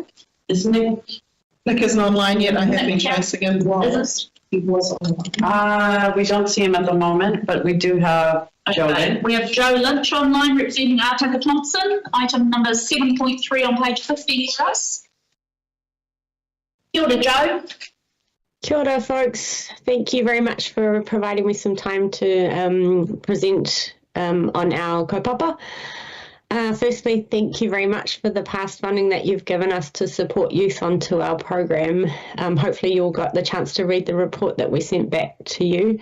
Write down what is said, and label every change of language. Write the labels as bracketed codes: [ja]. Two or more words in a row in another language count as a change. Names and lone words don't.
[en] Is Nick? Nick isn't online yet. I have been chasing him. He was on. We don't see him at the moment, but we do have Joe Lynch. We have Joe Lynch online representing Ataka Thompson. Item number 7.3 on page 50 for us. [mi] Kia ora, Joe. Kia ora, [en] folks. Thank you very much for providing me some time to present on our kaupapa. Firstly, thank you very much for the past funding that you've given us to support youth onto our program. Hopefully you all got the chance to read the report that we sent back to you.